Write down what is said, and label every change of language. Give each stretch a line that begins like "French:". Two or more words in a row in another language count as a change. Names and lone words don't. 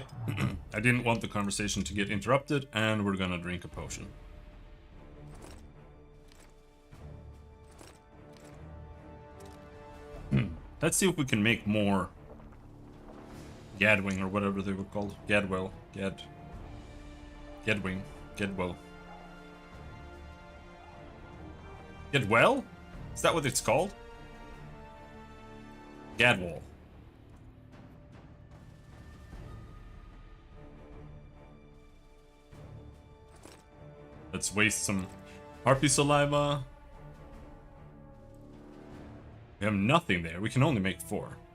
English: I didn't want the conversation to get interrupted, and we're gonna drink a potion. Let's see if we can make more Gadwing or whatever they were called. Gadwell. Gadwing. Gadwell. Gadwell? Is that what it's called? Gadwall. Let's waste some harpy saliva. We have nothing there. We can only make 4.